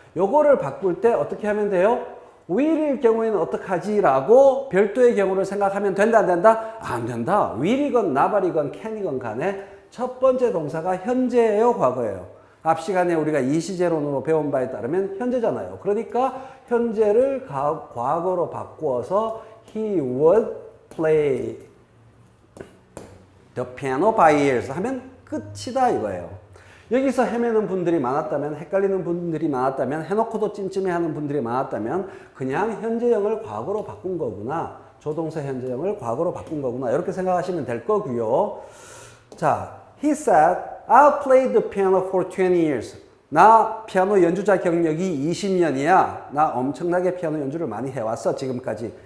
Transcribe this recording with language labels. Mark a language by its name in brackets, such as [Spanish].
[Korean] 요거를 바꿀 때 어떻게 하면 돼요? will일 경우에는 어떡하지? 라고 별도의 경우를 생각하면 된다 안 된다? 안 된다. will이건 not이건 can이건 간에 첫 번째 동사가 현재예요, 과거예요? 앞 시간에 우리가 이시제론으로 배운 바에 따르면 현재잖아요. 그러니까 현재를 과거로 바꾸어서 [English] he would play the piano by ears [Korean] 하면 끝. 끝이다 이거예요. 여기서 헤매는 분들이 많았다면, 헷갈리는 분들이 많았다면, 해놓고도 찜찜해하는 분들이 많았다면 그냥 현재형을 과거로 바꾼 거구나, 조동사 현재형을 과거로 바꾼 거구나, 이렇게 생각하시면 될 거고요. [English] 자, he said, I played the piano for 20 years. [Korean] 나 피아노 연주자 경력이 20년이야. 나 엄청나게 피아노 연주를 많이 해왔어 지금까지.